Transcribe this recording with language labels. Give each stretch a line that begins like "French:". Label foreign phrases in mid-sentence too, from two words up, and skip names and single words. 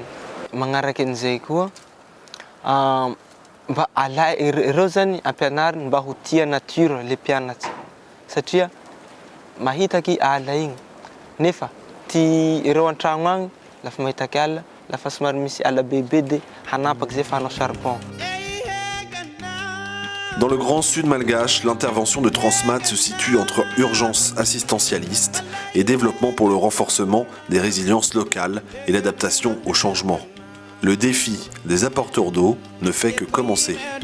Malagasy: Magnaraky an'izay koa mba ireo zany ampianariny mba ho tia nature le mpianatsy, satria mahitaky ala igny nefa ireo an-tragno agny lafa mahitaky ala, lafa somary misy ala bebe de hanapaky zay fa hanao charbon.
French: Dans le Grand Sud malgache, l'intervention de Transmat se situe entre urgence assistentialiste et développement pour le renforcement des résiliences locales et l'adaptation au changement. Le défi des apporteurs d'eau ne fait que commencer.